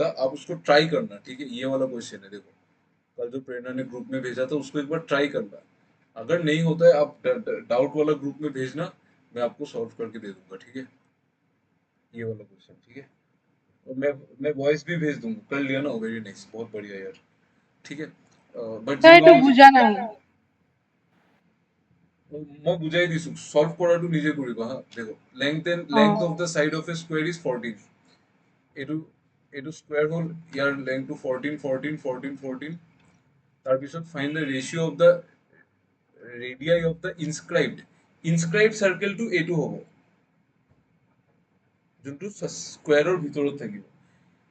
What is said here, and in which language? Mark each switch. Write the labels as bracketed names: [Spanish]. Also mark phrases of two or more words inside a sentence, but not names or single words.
[Hindi] आप उसको ट्राई करना, ठीक है? ये वाला क्वेश्चन है, देखो कल जो प्रेरणा ने ग्रुप में भेजा था उसको एक बार ट्राई करना। अगर नहीं होता है आप डाउट वाला ग्रुप में भेजना, मैं आपको सॉल्व करके दे दूंगा, ठीक है? ये वाला क्वेश्चन, ठीक है? और मैं वॉइस भी भेज दूंगा, कर लिया ना? [English] very nice, [Hindi] बहुत बढ़िया यार, ठीक है। बट [Assamese] স্যার [Hindi] जिन [Assamese] এইটো [Hindi] लोगों [Assamese] বুজা নাই। মই বুজাই দিছো, সলভ কৰাটো নিজে কৰিবা হা। [English] দেখো length of the side of a square is 14. [Assamese] এইটো এইটো স্কোয়াৰ হ'ল, ইয়াৰ লেংথটো 14 14 14 14। [English] তাৰপিছত fine the ratio of the radii of the inscribed circle [Assamese] এইটো হ'ব, যোনটো স্কোয়াৰৰ ভিতৰত থাকিব।